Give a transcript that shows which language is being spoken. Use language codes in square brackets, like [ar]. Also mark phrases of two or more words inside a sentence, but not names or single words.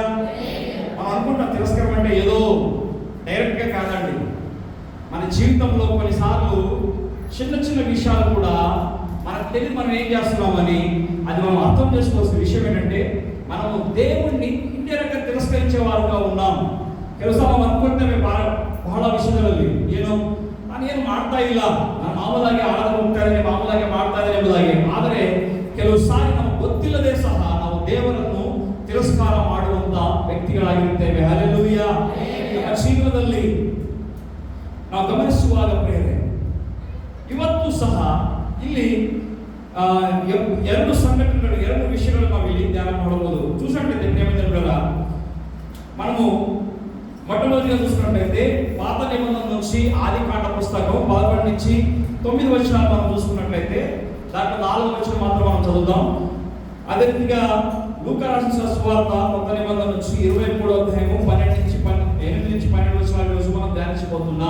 [te] మనం అనుకుంటాం తిరస్కారం అంటే ఏదో డైరెక్ట్గా కాదండి. మన జీవితంలో కొన్నిసార్లు చిన్న చిన్న విషయాలు కూడా మనకు తెలియదు మనం ఏం చేస్తున్నామని. అది మనం అర్థం చేసుకోవాల్సిన విషయం ఏంటంటే, మనము దేవుణ్ణి ఇండైరెక్ట్గా తిరస్కరించే వారుగా ఉన్నాం. [kn] ಕೆಲಸ ನಾವು ಅನ್ಕೊಳ್ತೇವೆ ಬಹಳ ವಿಷಯಗಳಲ್ಲಿ ಏನು ಮಾಡ್ತಾ ಇಲ್ಲ, ನಾನು ಮಾಮೂಲಾಗಿ ಆಡಲು ಹೋಗ್ತಾ ಇದ್ದೇನೆ, ಮಾಮೂಲಾಗಿ ಮಾಡ್ತಾ ಇದ್ದೇನೆ ಎಂಬುದಾಗಿ. ಆದರೆ ಕೆಲವು ಸಾರಿ ನಮಗೆ ಗೊತ್ತಿಲ್ಲದೆ ಸಹ ನಾವು ದೇವರನ್ನು ತಿರಸ್ಕಾರ ಮಾಡುವಂತ ವ್ಯಕ್ತಿಗಳಾಗಿರುತ್ತೇವೆ. ಹಲ್ಲೆಲೂಯಾ. ನಮ್ಮ ಜೀವನದಲ್ಲಿ ನಾವು ಗಮನಿಸುವಾಗ ಪ್ರಿಯರೇ, ಇವತ್ತು ಸಹ ಇಲ್ಲಿ ಎರಡು ಸಂಘಟನೆಗಳು, ಎರಡು ವಿಷಯಗಳು ನಾವು ಇಲ್ಲಿ ಧ್ಯಾನ ಮಾಡಬಹುದು. [te] చూసినట్లయితే ప్రియమైన మనము మొట్టమొదటిగా చూసుకున్నట్లయితే పాత నిబంధన నుంచి ఆదికాండ పుస్తకం 11 నుంచి 9 వచనాలు మనం చూసుకున్నట్లయితే దాంట్లో 4వ వచనం మాత్రం మనం చదువుదాం. అదే రీతిగా లూకా రాసిన సువార్త కొత్త నిబంధన నుంచి 23వ అధ్యాయము 8 నుంచి 12 వచనాల రోజు మనం ధ్యానించబోతున్నాం.